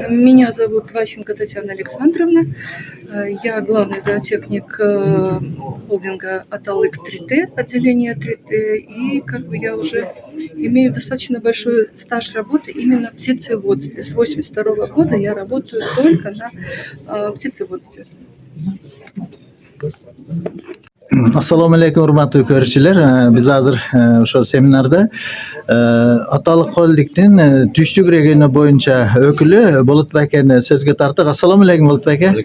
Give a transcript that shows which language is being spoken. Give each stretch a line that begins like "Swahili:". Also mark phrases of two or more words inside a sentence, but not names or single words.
Russian: Меня зовут Ващенко Татьяна Александровна. Я главный зоотехник холдинга Аталык 3Т, отделение 3Т. И как бы я уже имею достаточно большой стаж работы именно в птицеводстве. С 1982 года я работаю только на птицеводстве.
Arabic: السلام عليكم
Kyrgyz: урматтуу көрүүчүлөр. Биз азыр ошол семинарда Аталык холдингдин түштүк региону боюнча өкүлү Болот байкени сөзгө тарттык.
Arabic: السلام عليكم
Kyrgyz: Болот байке.